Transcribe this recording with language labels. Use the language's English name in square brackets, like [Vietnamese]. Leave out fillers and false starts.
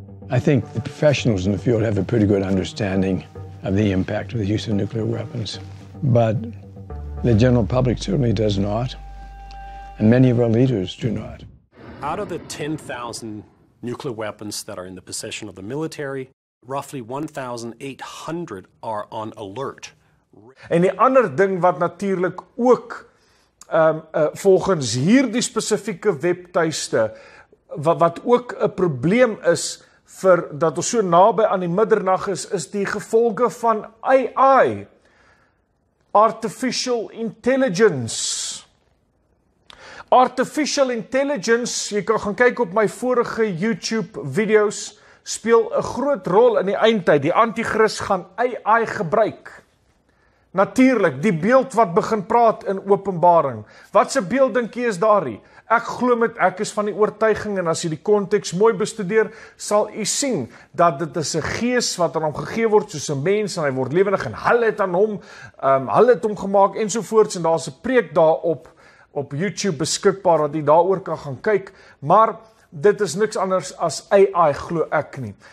[English] I think the professionals in the field have a pretty good understanding of the impact of the use of nuclear weapons, but the general public certainly does not, and many of our leaders do not. Out of the 10,000 nuclear weapons that are in the possession of the military, roughly 1,800 are on alert. [Afrikaans] En die ander ding wat natuurlik ook volgens hierdie spesifieke webtuiste wat ook 'n probleem is vir dat ons so naby aan die middernag is die gevolge van AI, Artificial Intelligence. Artificial Intelligence, jy kan gaan kyk op my vorige YouTube video's, speel 'n groot rol in die eindtyd. Die anti-kris gaan AI gebruik. Natuurlik, die beeld wat begin praat in Openbaring. Wat se beeld dink jy is daarin? Ek is van die oortuiging, en as jy die konteks mooi bestudeer, sal jy sien dat dit is 'n gees wat aan hom gegee word soos 'n mens, en hy word lewendig, en hulle het aan hom, hulle het hom gemaak ensovoorts, en daar's 'n preek daarop op YouTube beskikbaar wat jy daaroor kan gaan kyk, maar dit is niks anders as AI, glo ek nie.